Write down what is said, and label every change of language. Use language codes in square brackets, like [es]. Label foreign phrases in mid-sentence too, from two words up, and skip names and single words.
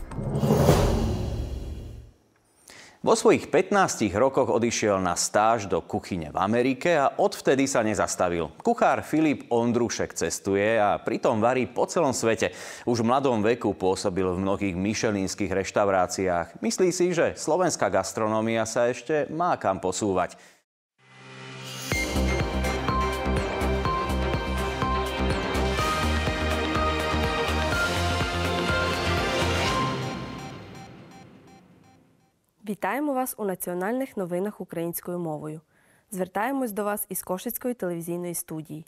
[sk] Vo svojich 15 rokoch odišiel na stáž do kuchyne v Amerike a odvtedy sa nezastavil. Kuchár Filip Ondrušek cestuje a pritom varí po celom svete. Už v mladom veku pôsobil v mnohých michelinských reštauráciách. Myslí si, že slovenská gastronómia sa ešte má kam posúvať. [uk] Вітаємо вас у національних новинах українською мовою. Звертаємось до вас із Кошицької телевізійної студії.